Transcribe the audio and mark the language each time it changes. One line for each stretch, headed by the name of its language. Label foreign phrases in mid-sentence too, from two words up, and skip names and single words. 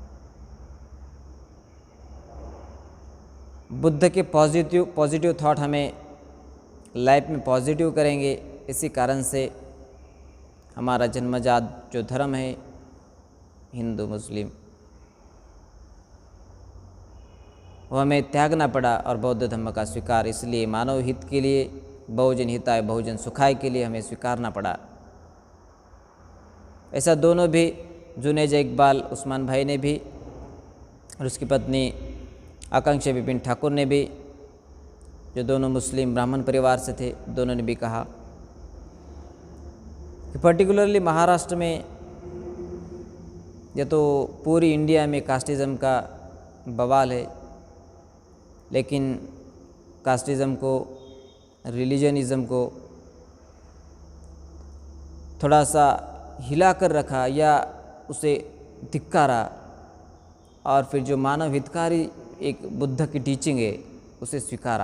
Hindi: बुद्ध के
English: positive thought
Hindi: हमें लाइफ में पॉजिटिव करेंगे। इसी कारण से हमारा जन्मजात जो धर्म है हिंदू मुस्लिम, वो हमें त्यागना पड़ा और बौद्ध धर्म का स्वीकार इसलिए मानव हित के लिए,
Sanskrit: बहुजन हिताय बहुजन सुखाय
Hindi: के लिए हमें स्वीकारना पड़ा। ऐसा दोनों भी जुनेजा इकबाल उस्मान भाई ने भी और उसकी पत्नी आकांक्षा विपिन ठाकुर ने भी, जो दोनों मुस्लिम ब्राह्मण परिवार से थे, दोनों ने भी कहा कि पर्टिकुलरली महाराष्ट्र में या तो पूरी इंडिया में कास्टिज़्म का बवाल है, लेकिन कास्टिज़्म को, रिलीजनिज़्म को थोड़ा सा हिला कर रखा या उसे धिक्कारा, और फिर जो मानव हितकारी एक बुद्ध की टीचिंग है उसे स्वीकारा।